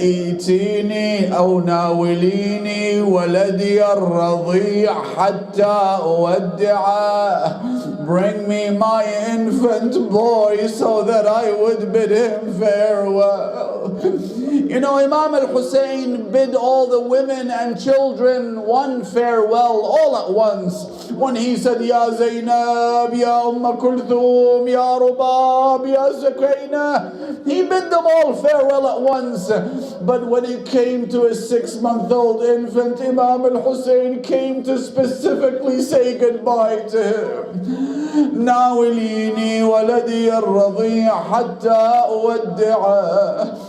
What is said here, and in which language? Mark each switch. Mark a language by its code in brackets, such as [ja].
[ar] إيتيني أو ناوليني ولدي الرضيع حتى أودعه. [en] Bring me my infant boy so that I would bid him farewell. You know, Imam al-Hussein bid all the women and children one farewell all at once. When he said, Ya Zainab, Ya Kulthum, Ya Rubab, Ya Zakina, he bid them all farewell at once. But when it came to a 6-month-old infant, Imam al-Hussein came to specifically say goodbye to him. [ar] ناوليني ولدي الرضيع حتى أودعه.